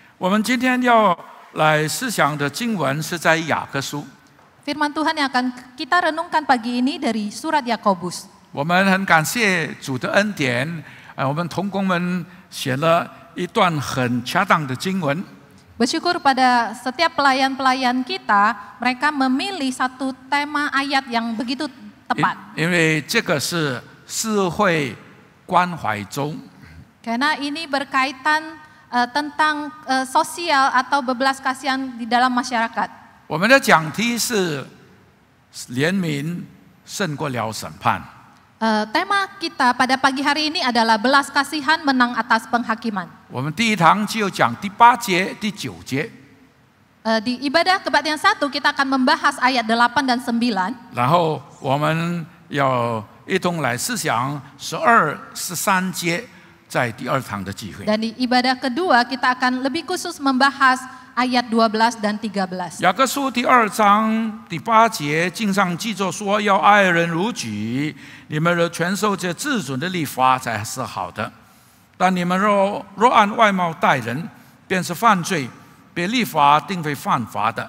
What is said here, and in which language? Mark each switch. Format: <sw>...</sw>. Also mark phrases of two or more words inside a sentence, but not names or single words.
<zh>们今天要来思想的经文是在雅各书。</zh> <id>Firman Tuhan yang akan kita renungkan pagi ini dari surat Yakobus.</id> <zh>我们很感谢主的恩典，我们同工们写了一段很恰当的经文。</zh> <id>Bersyukur pada setiap pelayan-pelayan kita, mereka memilih satu tema ayat yang begitu tepat.</id> <zh>因为这个是社会关怀周。</zh> <id>Karena ini berkaitan tentang sosial atau bebelas kasihan di dalam masyarakat.</id> <zh>我们的讲题是怜悯胜过了审判。</zh> <id>Tema kita pada pagi hari ini adalah belas kasihan menang atas penghakiman.</id> <zh>我们第一堂就讲第8节、第9节。</zh> <id>Di ibadah kebaktian 1 kita akan membahas ayat 8 dan 9.</id> <zh>然后我们要一同来思想12、13节，在第2堂的聚会。</zh> <id>Dan di ibadah kedua kita akan lebih khusus membahas ayat 12 dan 13.</id> <zh>雅各书第2章第8节，经上记着说，要爱人如己，你们若全守这自主的律法才是好的。但你们若按外貌待人，便是犯罪，被律法定为犯法的。</zh>